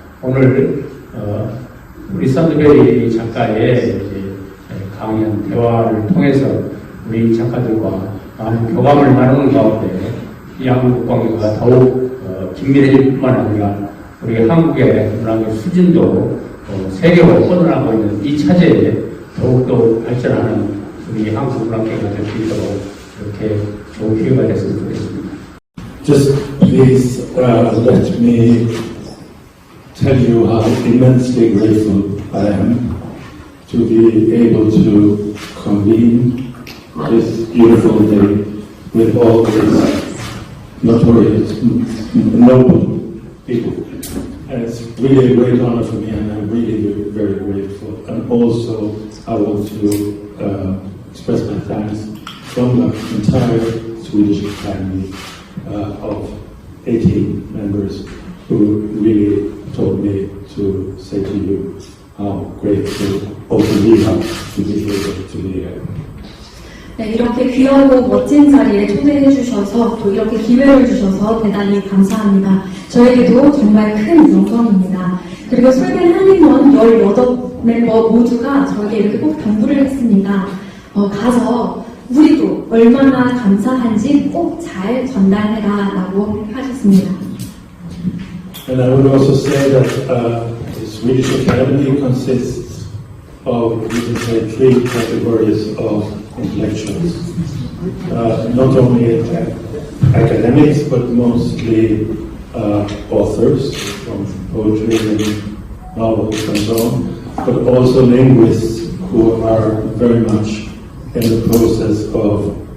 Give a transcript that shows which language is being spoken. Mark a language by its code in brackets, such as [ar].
[ko] 오늘 우리 샌드베리 작가의 강연 대화를 통해서 우리 작가들과 많은 교감을 나누는 가운데 이 한국 관계가 더욱 긴밀해질 뿐만 아니라 우리 한국의 문학의 수준도 세계로 뻗어나가고 있는 이 차제에 더욱더 발전하는 우리 한국 문학계가 될 수 있도록 이렇게 좋은 기회가 됐으면 좋겠습니다. [en] Just please let me tell you how immensely grateful I am to be able to convene this beautiful day with all these notorious, noble people. And it's really a great honor for me, and I'm really very grateful. And also, I want to express my thanks from the entire Swedish Academy of 18 members who really told me to say to you how grateful also we are to be able to be here. [ko] 네, 이렇게 귀하고 멋진 자리에 초대해 주셔서 또 이렇게 기회를 주셔서 대단히 감사합니다. 저에게도 정말 큰 영광입니다. 그리고 스웨덴 한림원 18멤버 모두가 저에게 이렇게 꼭 당부를 했습니다. 가서 우리도 얼마나 감사한지 꼭 잘 전달해라 라고 하셨습니다. [en] And I would also say that the Swedish Academy consists of, you can say, 3 categories of intellectuals. Not only academics, but mostly authors from poetry and novels and so on, but also linguists who are very much in the process of